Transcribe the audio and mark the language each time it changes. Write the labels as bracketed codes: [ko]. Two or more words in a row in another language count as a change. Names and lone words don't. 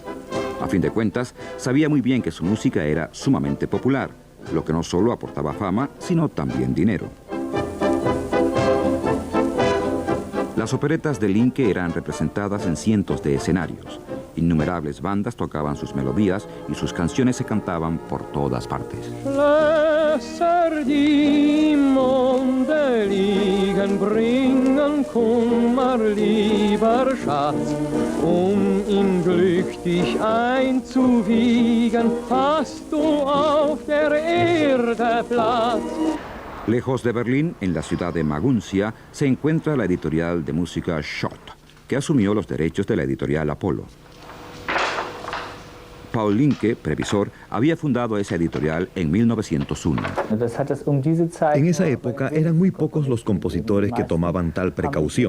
[es] A fin de cuentas, sabía muy bien que su música era sumamente popular, lo que no solo aportaba fama, sino también dinero. Las operetas de Linke eran representadas en cientos de escenarios. Innumerables bandas tocaban sus melodías y sus canciones se cantaban por todas partes. [de] Schlösser, die im Monde liegen, bringen Kummer, lieber Schatz. Ihn glücklich einzuwiegen, hast du auf der Erde Platz. [es] Lejos de Berlín, en la ciudad de Maguncia, se encuentra la editorial de música Schott, que asumió los derechos de la editorial Apollo. Paul Linke, previsor, había fundado esa editorial en 1901. En esa época eran muy pocos los compositores que tomaban tal precaución.